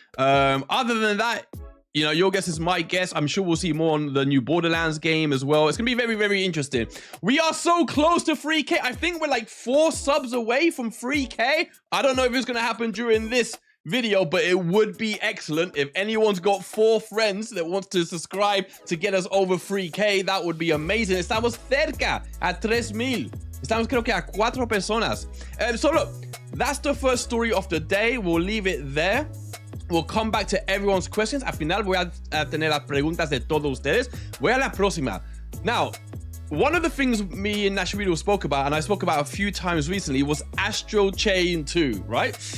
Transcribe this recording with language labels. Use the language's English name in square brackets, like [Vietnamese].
[English] Other than that, you know, your guess is my guess. I'm sure we'll see more on the new Borderlands game as well. It's gonna be very, very interesting. We are so close to 3K. I think we're like 4 subs away from 3K. I don't know if it's gonna happen during this video, but it would be excellent if anyone's got 4 friends that wants to subscribe to get us over 3K. That would be amazing. [Spanish] Estamos cerca a 3,000. Estamos creo que a 4 personas. [English] So look, that's the first story of the day. We'll leave it there. We'll come back to everyone's questions. [Spanish] Al final voy a tener las preguntas de todos ustedes. Voy a la próxima. [English] Now, one of the things me and Nash Weedle spoke about, and I spoke about a few times recently, was Astral Chain 2, right?